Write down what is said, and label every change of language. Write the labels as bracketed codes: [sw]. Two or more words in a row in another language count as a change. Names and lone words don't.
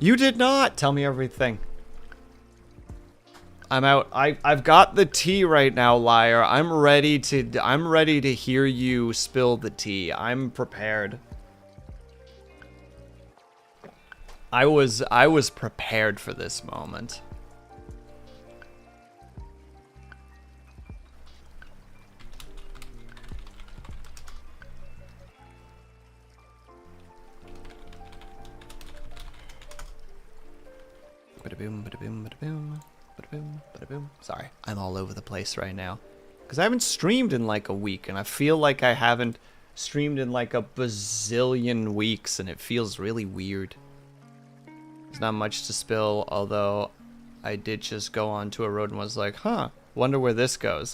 [en] You did not! Tell me everything. I'm out. I've got the tea right now, liar. I'm ready to hear you spill the tea. I'm prepared. I was prepared for this moment. Ba-da-boom, ba-da-boom, ba-da-boom, ba-da-boom, ba-da-boom. Sorry, I'm all over the place right now. Because I haven't streamed in like a week, and I feel like I haven't streamed in like a bazillion weeks, and it feels really weird. There's not much to spill, although I did just go onto a road and was like, huh, wonder where this goes.